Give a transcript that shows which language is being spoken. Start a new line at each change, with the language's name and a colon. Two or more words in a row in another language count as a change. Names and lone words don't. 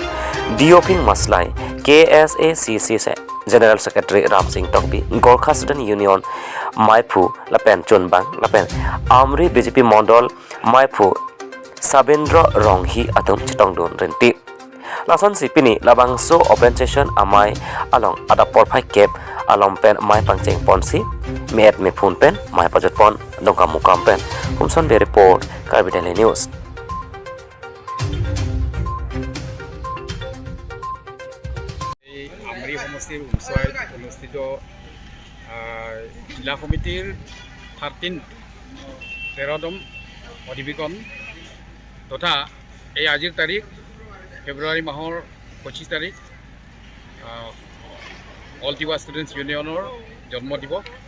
Karbi: dioping maslai KSACC se General Secretary Ram Singh Tokbi Gorkha Student Union Maipu lapen chunbang lapen Amri BJP Mondol Maipu Sabendra Ronghi atum chitongdon renti lason sipini labang so open session amai along ada porphai cap along pen mai pangcheng ponsi met me phun pen mai pajot pon dongka mukam pen humson be report Karbi Daily News
Assamese: আমরি সমষ্টিৰ উচ্চত অনুষ্ঠিত জিলা সমিতিৰ 13ম অধিৱেশন তথা এই আজিৰ তাৰিখ ফেব্ৰুৱাৰী মাহৰ 25 তাৰিখ অল টিৱা ষ্টুডেণ্টছ ইউনিয়নৰ জন্ম দিৱস